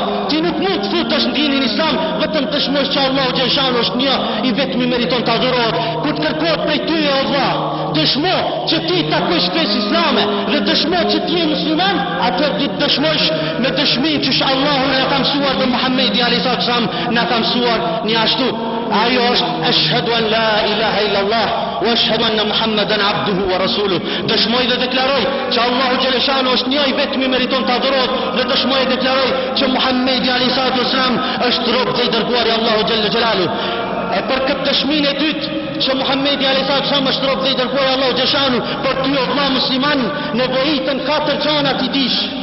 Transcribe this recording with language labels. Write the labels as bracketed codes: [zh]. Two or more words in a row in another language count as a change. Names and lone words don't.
[sq] Ti nuk mund të futesh në dinin islam vetëm të dëshmosh që Allahu xhaleshanu është një i vetmi meriton të adhurohet. Kur të kërkohet prej tyje o vlla, dëshmo që ti takosh fesë islame dhe dëshmo që ti je musliman, atëherë ti dëshmosh me dëshminë që Allahu na ka mësuar dhe Muhammedi [ar] عليه الصلاة والسلام [sq] na ka mësuar një ashtu. Ajo është [ar] أشهد أن لا إله إلا الله وأشهد أن محمدا عبده ورسوله. [sq] Dëshmoj dhe deklaroj që Allahu xhaleshanu është një i vetmi meriton të adhurohet dhe dëshmoj dhe deklaroj që Muhammedi [ar] عليه الصلاة والسلام [sq] është rob dhe i dërguari i Allahu [ar] جل جلاله. [sq] E për këtë dëshminë e dytë që Muhammedi [ar] عليه الصلاة والسلام [sq] është rob dhe i dërguari i Allahu xhaleshanu, për ty o vëlla musliman nevojitën 4 gjëra ti dish.